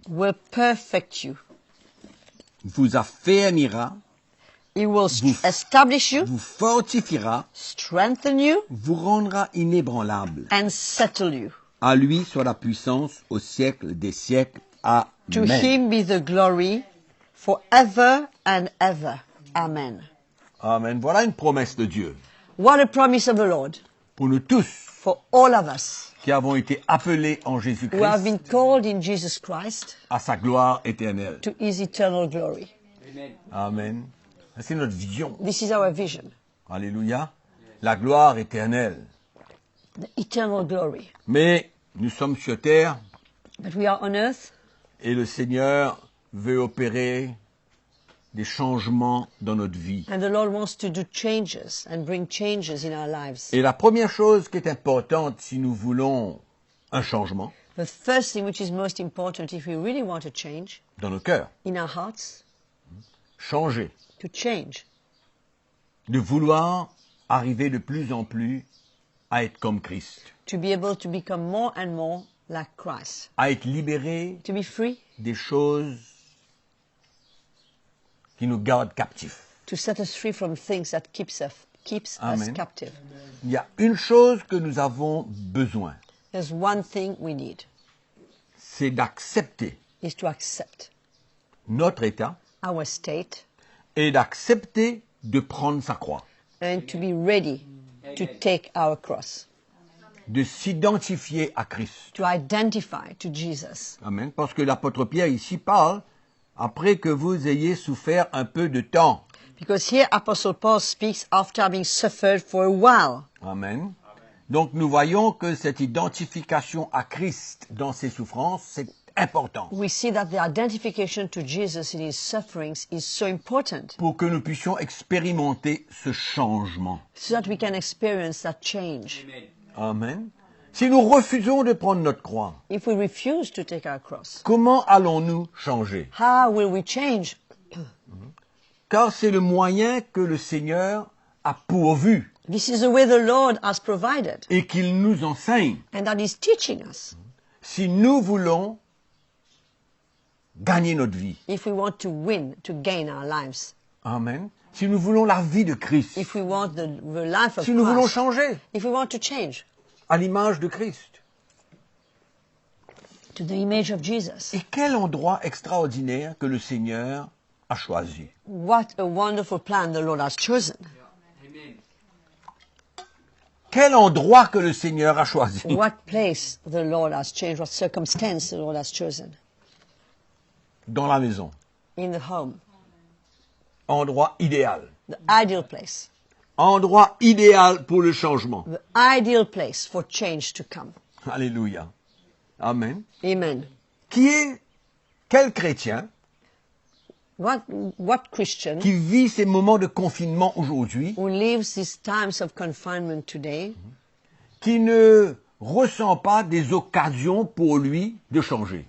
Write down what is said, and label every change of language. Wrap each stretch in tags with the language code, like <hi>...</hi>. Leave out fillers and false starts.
<en>will perfect you.</en> <fr>vous affermira,</fr> <en>He will</en> <fr>Vous-</fr> <en>establish you,</en> <fr>vous fortifiera,</fr> <en>strengthen you,</en> <fr>vous rendra inébranlable.</fr> <en>and settle you.</en> <fr>À lui soit la puissance au siècle des siècles.</fr> <en>To Amen. him be the glory forever and ever. Amen. Amen.</en> <fr>Voilà une promesse de Dieu</fr> <en>What a promise of the Lord</en> <fr>pour nous tous</fr> <en>for all of us</en> <fr>qui avons été appelés en</fr> <en>who have</en> <fr>Jésus-Christ</fr> <en>been called in Jesus Christ</en> <fr>à sa gloire éternelle.</fr> <en>to his eternal glory.</en> <fr>Amen. C'est notre vision.</fr> <en>This is our vision,</en> <fr>Alléluia. La gloire éternelle.</fr> <en>the eternal glory.</en> <fr>Mais nous sommes sur terre</fr> <en>But we are on earth,</en> <fr>et le Seigneur veut opérer des changements dans notre vie.</fr> <en>and the Lord wants to do changes and bring changes in our lives.</en> <fr>Et la première chose qui est importante si nous voulons un changement</fr> <en>The first thing which is most important if we really want a change</en> <fr>dans nos cœurs,</fr> <en>in our hearts,</en> <fr>changer,</fr> <en>to change,</en> <fr>de vouloir arriver de plus en plus à être comme Christ,</fr> <en>to be able to become more and more like Christ,</en> <fr>à être libéré</fr> <en>to be free,</en> <fr>des choses qui nous gardent captifs.</fr> <en>to set us free from things that keeps us Amen. captive.</en> <fr>Il y a une chose que nous avons besoin,</fr> <en>There's one thing we need,</en> <fr>c'est d'accepter</fr> <en>is to accept</en> <fr>notre état</fr> <en>our state</en> <fr>et d'accepter de prendre sa croix,</fr> <en>and to be ready to take our cross,</en> <fr>de s'identifier à Christ.</fr> <en>to identify to Jesus. Amen.</en> <fr>Parce que l'apôtre Pierre ici parle après que vous ayez souffert un peu de temps.</fr> <en>Because here Apostle Paul speaks after having suffered for a while. Amen.</en> <fr>Donc nous voyons que cette identification à Christ dans ses souffrances, c'est important</fr> <en>We see that the identification to Jesus in his sufferings is so important</en> <fr>pour que nous puissions expérimenter ce changement.</fr> <en>so that we can experience that change. Amen.</en> <fr>Si nous refusons de prendre notre croix,</fr> <en>If we refuse to take our cross,</en> <fr>comment allons-nous changer?</fr> <en>how will we change?</en> <fr>Car c'est le moyen que le Seigneur a pourvu</fr> <en>This is the way the Lord has provided</en> <fr>et qu'il nous enseigne.</fr> <en>and that is teaching us.</en> <fr>Si nous voulons gagner notre vie.</fr> <en>If we want to win, to gain our lives, Amen.</en> <fr>Si nous voulons la vie de Christ.</fr> <en>if we want the life of</en> <fr>Si nous voulons</fr> <en>Christ,</en> <fr>changer</fr> <en>if we want to change</en> <fr>à l'image de Christ.</fr> <en>to the image of Jesus,</en> <fr>Et quel endroit extraordinaire que le Seigneur a choisi.</fr> <en>what a wonderful plan the Lord has chosen.</en> <fr>Quel endroit que le Seigneur a choisi.</fr> <en>What place the Lord has changed, what circumstance the Lord has chosen.</en> <fr>Dans la maison.</fr> <en>In the home,</en> <fr>Endroit idéal.</fr> <en>the ideal place,</en> <fr>Endroit idéal pour le changement.</fr> <en>the ideal place for change to come. Alléluia. Amen. Amen.</en> <fr>Quel chrétien</fr> <en>What Christian</en> <fr>qui vit ces moments de confinement aujourd'hui,</fr> <en>who lives these times of confinement today</en> <fr>qui ne ressent pas des occasions pour lui de changer?</fr>